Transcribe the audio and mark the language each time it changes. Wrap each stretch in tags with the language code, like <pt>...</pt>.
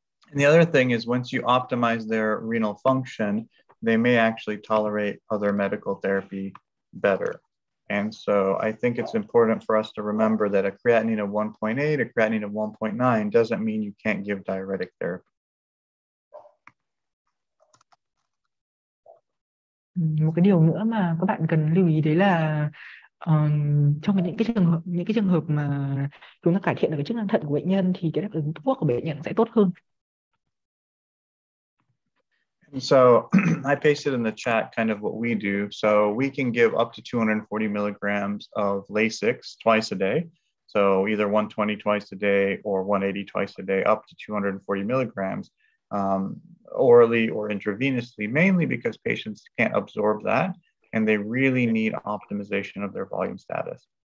<en>And the other thing is once you optimize their renal function, they may actually tolerate other medical therapy better. And so I think it's important for us to remember that a creatinine of 1.8, a creatinine of 1.9 doesn't mean you can't give diuretic therapy.</en> <vi>Một cái điều nữa mà các bạn cần lưu ý đấy là trong những cái trường hợp mà chúng ta cải thiện được cái chức năng thận của bệnh nhân thì cái đáp ứng thuốc của bệnh nhân sẽ tốt hơn.</vi> <en>And so I pasted in the chat kind of what we do. So we can give up to 240 milligrams of Lasix twice a day. So either 120 twice a day or 180 twice a day, up to 240 milligrams orally or intravenously, mainly because patients can't absorb that and they really need optimization of their volume status.</en>